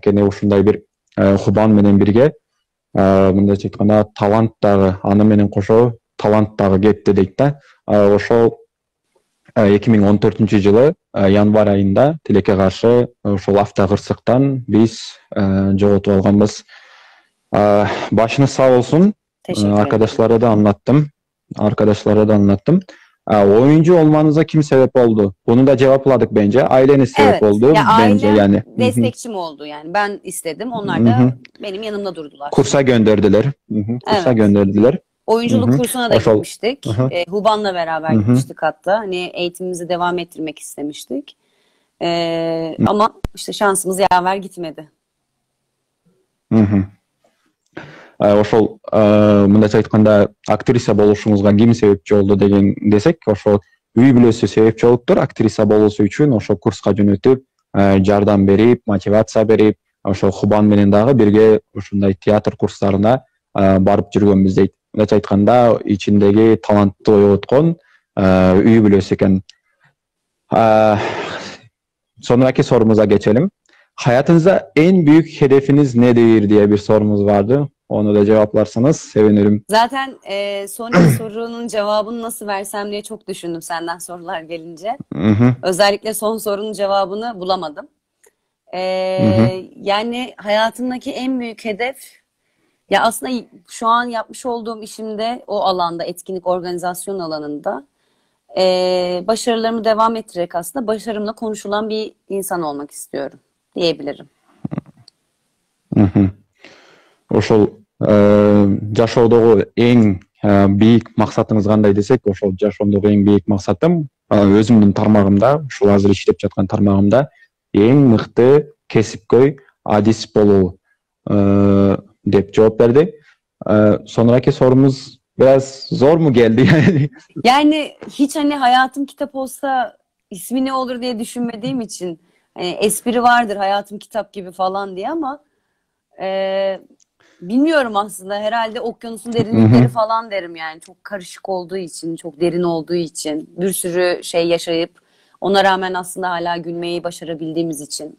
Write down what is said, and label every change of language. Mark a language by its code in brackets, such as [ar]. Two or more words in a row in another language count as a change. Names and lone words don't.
[ky] Анткени ушундай бир Хубан менен бирге мындайча айтканда талант дагы аны менен кошо талант дагы кетти дейт да. Ошол 2014-жылы январь айында тилекке каршы ошол автокырсыктан биз жоготуп алганбыз. [tr] Başınız sağ olsun. Arkadaşlara da anlattım. Oyuncu olmanıza kim sebep oldu? Bunu da cevapladık bence. Aileniz sebep oldu ya bence yani. Destekçim oldu yani. Ben istedim. Onlar da benim yanımda durdular. Kursa gönderdiler. Kursa gönderdiler. Oyunculuk kursuna da gitmiştik. Huban'la beraber gitmiştik hatta. Hani eğitimimizi devam ettirmek istemiştik. Ama işte şansımız yaver gitmedi. [ky] Ошол мындайча айтканда актриса болушуңузга ким себепчи болду деген десек, ошол үй бүлөсү себепчи болуптур. Актриса болуусу үчүн ошол курска жөнөтүп, жардам берип, мотивация берип, ошол Хубан менен дагы бирге ушундай театр курстарына барып жүргөнбүз дейт. Мындайча айтканда ичиндеги талантты ойготкон үй бүлөсү экен. [tr] Sonraki sorumuza geçelim. Hayatınızda en büyük hedefiniz nedir diye bir sorumuz vardı. Onu da cevaplarsanız sevinirim. Zaten son sorunun cevabını nasıl versem diye çok düşündüm senden sorular gelince. Özellikle son sorunun cevabını bulamadım. Yani hayatımdaki en büyük hedef, ya aslında şu an yapmış olduğum işimde o alanda, etkinlik organizasyon alanında başarılarımı devam ettirerek aslında başarımla konuşulan bir insan olmak istiyorum diyebilirim. [ky] Ошол жашоодогу эң бийик максатыңыз кандай десек, ошол жашоомдогу эң бийик максатым өзүмдүн тармагымда, ушул азыр иштеп жаткан тармагымда эң мыкты кесипкөй адис болуу деп жооп берди. [tr] Sonraki sorumuz biraz zor mu geldi yani? Yani hiç hani hayatım kitap olsa ismi ne olur diye düşünmediğim için espri vardır hayatım kitap gibi falan diye ama bilmiyorum aslında, herhalde okyanusun derinlikleri falan derim yani, çok karışık olduğu için, çok derin olduğu için, bir sürü şey yaşayıp ona rağmen aslında hala gülmeyi başarabildiğimiz için.